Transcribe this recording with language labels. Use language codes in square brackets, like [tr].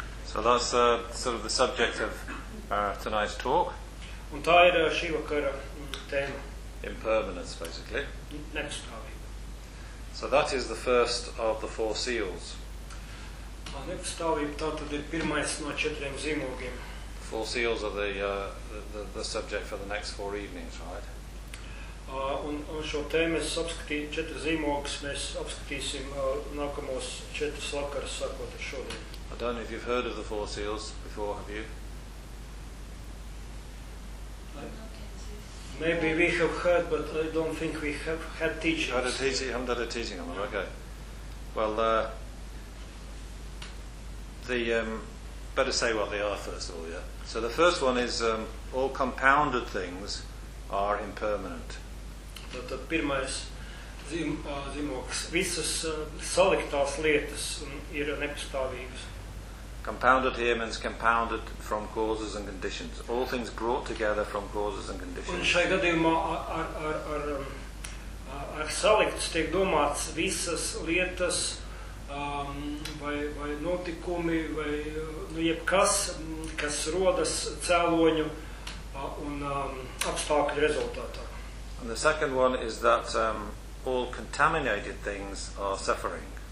[en] So that's sort of the subject of tonight's talk. [lv] Un tā ir šī vakara tēma. [en] Impermanence, basically. [lv] Nepastāvība. [en] So that is the first of the four seals. [lv] Nepastāvība, tā tad ir pirmais no četriem zīmogiem. [en] Four seals are the subject for the next four evenings, right? [lv] Un šo tēmu es apskatīju četras zīmogas, mēs apskatīsim nākamos četras vakaras, sākot ar šodien. [en] I don't know if you've heard of the four seals before, have you? Maybe we have heard, but I don't think we have had teachings. You had a teaching, you haven't had a teaching on them, okay. Well, better say what they are first of all, yeah. So the first one is all compounded things are impermanent. [lv] Tad pirmais zīmogs. Visas saliktās lietas ir nepastāvīgas. [en] Compounded here means compounded from causes and conditions. All things brought together from causes and conditions. [lv] Un šajā gadījumā ar saliktas tiek domāts visas lietas vai notikumi vai jebkas, kas rodas cēloņu un apstākļu rezultātā. [en] And the second one is that all contaminated things are suffering.